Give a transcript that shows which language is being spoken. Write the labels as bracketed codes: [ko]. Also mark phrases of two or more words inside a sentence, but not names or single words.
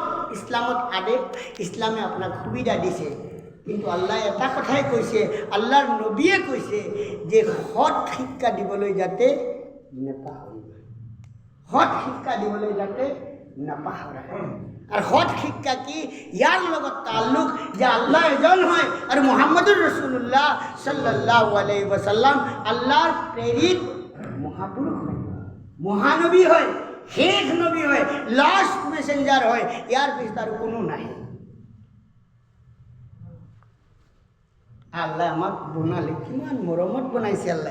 [as] ইছলামত আদেশ, ইছলামে আপোনাক সুবিধা দিছে, কিন্তু আল্লাহ এটা কথাই কৈছে, আল্লাহৰ নবীয়ে কৈছে যে সৎ শিক্ষা দিবলৈ যাতে নাপাহৰিব, সৎ শিক্ষা দিবলৈ যাতে নাপাহৰে। আৰু সৎ শিক্ষা কি? ইয়াৰ লগত তাল্লুক যে আল্লাহ এজন হয় আৰু [ar] محمد رسول الله صلى الله عليه وسلم [as] আল্লাহৰ প্ৰেৰিত মহাপুৰুষ হয়, মহানবী হয়, শেষ নবী হয়, [en] last messenger [as] হয়। ইয়াৰ পিছত আৰু কোনো নাই। আল্লাহ আমাক বনালে, কিমান মৰমত বনাইছে আল্লাহ।